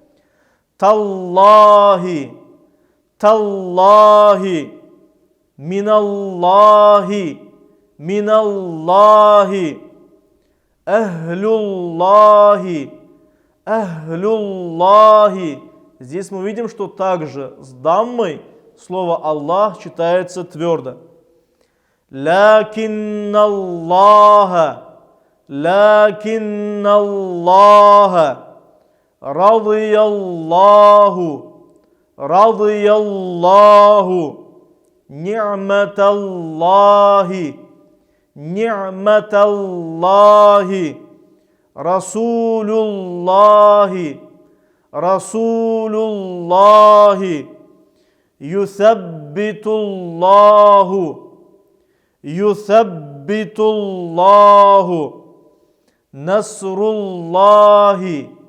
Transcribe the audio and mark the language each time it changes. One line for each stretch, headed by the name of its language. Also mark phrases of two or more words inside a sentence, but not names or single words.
Arabic: تالله، تالله، من الله، من الله، أهل الله، أهل الله.
Russian: Здесь мы видим, что также с даммой слово Аллах читается твердо.
Arabic: لكن الله، لكن الله. رضي الله، رضي الله, نعمة الله، نعمة الله, رسول الله، رسول الله, يثبت الله، يثبت الله، نصر الله,